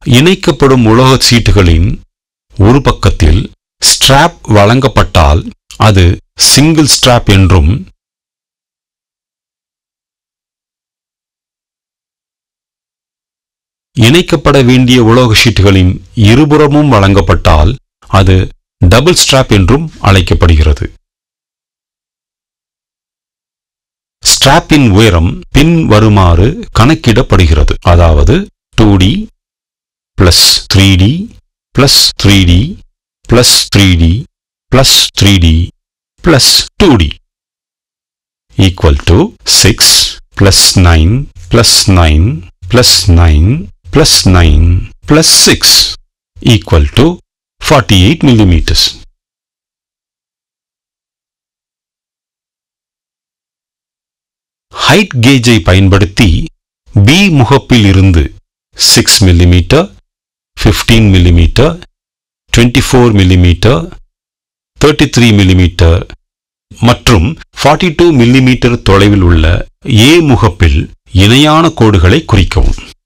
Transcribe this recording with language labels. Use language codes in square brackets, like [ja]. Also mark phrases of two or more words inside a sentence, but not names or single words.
[ta] இணைக்கப்படும் உலோக சீட்டுகளின் ஒரு பக்கத்தில் ஸ்ட்ராப் வழங்கப்பட்டால் அது [en] single strap [ta] என்றும், இணைக்கப்பட வேண்டிய உலோக ஷீட்டுகளின் இருபுறமும் வழங்கப்பட்டால் அது [en] double strap [ta] என்றும் அழைக்கப்படுகிறது. ஸ்ட்ராப்பின் உயரம் பின் வருமாறு கணக்கிடப்படுகிறது. [en] அதாவது 2D plus 3D plus 3D plus 3D plus 3D plus 2D equal to 6 plus 9 plus 9 plus 9 plus 9 plus 6 equal to 48 millimeters. height gauge [ta] பயன்படுத்தி B முகப்பில் இருந்து 6 mm, 15 mm, 24 mm, 33 mm மற்றும் 42 mm தொலைவில் உள்ள A முகப்பில் இணையான கோடுகளை குறிக்கவும்.